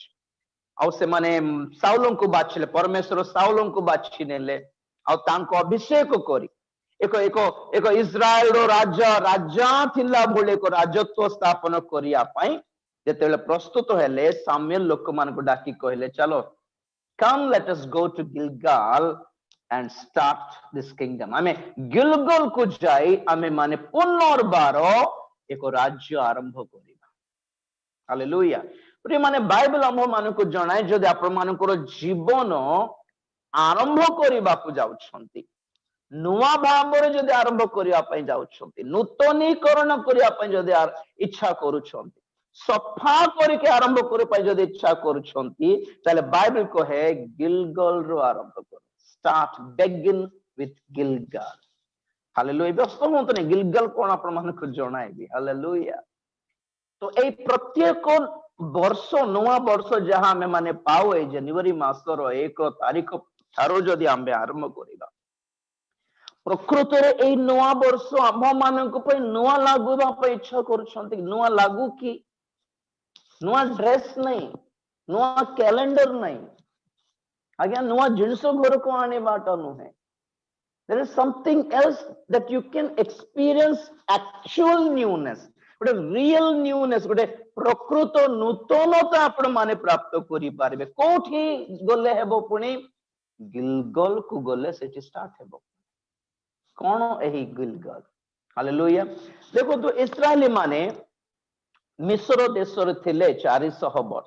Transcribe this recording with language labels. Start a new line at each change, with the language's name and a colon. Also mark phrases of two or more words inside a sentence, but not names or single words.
Odia: ଆଉ ସେମାନେ ସାଉଲଙ୍କୁ ବାଛିଲେ, ପରମେଶ୍ୱର ସାଉଲଙ୍କୁ ବାଛି ନେଲେ, ଆଉ ତାଙ୍କୁ ଅଭିଷେକ କରି ଏକ ଇସ୍ରାଏଲର ରାଜା ଥିଲା ଭଳି ଏକ ରାଜତ୍ୱ ସ୍ଥାପନ କରିବା ପାଇଁ ଯେତେବେଳେ ପ୍ରସ୍ତୁତ ହେଲେ, ସାମୁଏଲ ଲୋକମାନଙ୍କୁ ଡାକି କହିଲେ, ଚାଲ
English: come let us go to Gilgal and start this kingdom.
Odia: ଆମେ ଗିଲଗଲ କୁ ଯାଇ ଆମେ ମାନେ ପୁନର୍ବାର ଏକ ରାଜ୍ୟ ଆରମ୍ଭ କରିବା। ହାଲେଲୁୟା। ମାନେ ବାଇବେଲ ଆମ ମାନଙ୍କୁ ଜଣାଏ, ଯଦି ଆପଣ ମାନଙ୍କର ଜୀବନ ଆରମ୍ଭ କରିବାକୁ ଯାଉଛନ୍ତି, ନୂଆ ଭାବରେ ଯଦି ଆରମ୍ଭ କରିବା ପାଇଁ ଯାଉଛନ୍ତି, ନୂତନୀକରଣ କରିବା ପାଇଁ ଯଦି ଇଚ୍ଛା କରୁଛନ୍ତି, ସଫା କରିକି ଆରମ୍ଭ କରିବା ପାଇଁ ଯଦି ଇଚ୍ଛା କରୁଛନ୍ତି, ତାହେଲେ ବାଇବେଲ କହେ ଗିଲଗଲରୁ ଆରମ୍ଭ କର। ଷ୍ଟାର୍ଟ,
English: begin with Gilgal.
Odia: ହାଲେଲୁୟା। ବ୍ୟସ୍ତ ହୁଅନ୍ତୁନି, ଗିଲଗଲ କଣ ଆପଣ ମାନଙ୍କୁ ଜଣାଇବି। ହାଲେଲୁୟା। ତ ଏଇ ପ୍ରତ୍ୟେକ ବର୍ଷ, ନୂଆ ବର୍ଷ ଯାହା ଆମେ ମାନେ ପାଉ, ଏଇ ଜାନୁଆରୀ ମାସର 1 ତାରିଖ ଠାରୁ ଯଦି ଆମେ ଆରମ୍ଭ କରିବା, ପ୍ରକୃତରେ ଏଇ ନୂଆ ବର୍ଷ ଆମ ମାନଙ୍କ ପାଇଁ ନୂଆ ଲାଗୁବା ପାଇଁ ଇଚ୍ଛା କରୁଛନ୍ତି। ନୂଆ ଲାଗୁ କି? ନୂଆ ଡ୍ରେସ ନାହିଁ, ନୂଆ କ୍ୟାଲେଣ୍ଡର ନାହିଁ, ଆଜ୍ଞା ନୂଆ ଜିନିଷ ଘରକୁ ଆଣିବାଟା ନୁହେଁ।
English: There is something else that you can experience actual newness, ଗୋଟେ real newness,
Odia: ଗୋଟେ ପ୍ରକୃତ ନୂତନତା ଆପଣ ମାନେ ପ୍ରାପ୍ତ କରିପାରିବେ। କୋଉଠି ଗଲେ ହେବ? ପୁଣି ଗିଲଗଲ କୁ ଗଲେ ସେଠି ଷ୍ଟାର୍ଟ ହେବ। କଣ ଏହି ଗିଲଗଲ? ହାଲେଲୁୟା। ଦେଖନ୍ତୁ, ଇସ୍ରାଏଲି ମାନେ ମିଶ୍ର ଦେଶରେ ଥିଲେ 400 ବର୍ଷ।